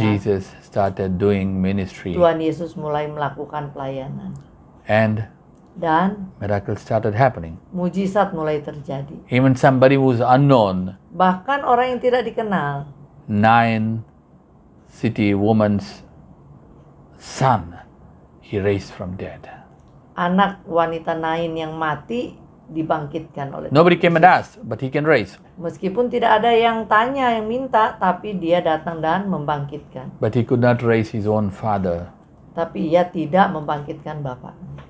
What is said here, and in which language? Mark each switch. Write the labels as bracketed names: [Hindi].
[English] Jesus started doing ministry, [Indonesian] Tuhan Yesus mulai melakukan pelayanan. [English] and [Indonesian] Dan [English] miracles started happening. [Indonesian] mujizat mulai terjadi. [English] Even somebody who's unknown, [Indonesian] Bahkan orang yang tidak dikenal, [English] 9 city woman's son, he raised from dead. [Indonesian] anak wanita Nain yang mati dibangkitkan oleh [English] Nobody [Indonesian] Tuhan [English] came and [Indonesian] Yesus. [English] asked, but he can raise. [Indonesian] Meskipun tidak ada yang tanya, yang minta, tapi dia datang dan membangkitkan. [English] But he could not raise his own father. [Indonesian] Tapi ia tidak membangkitkan bapaknya.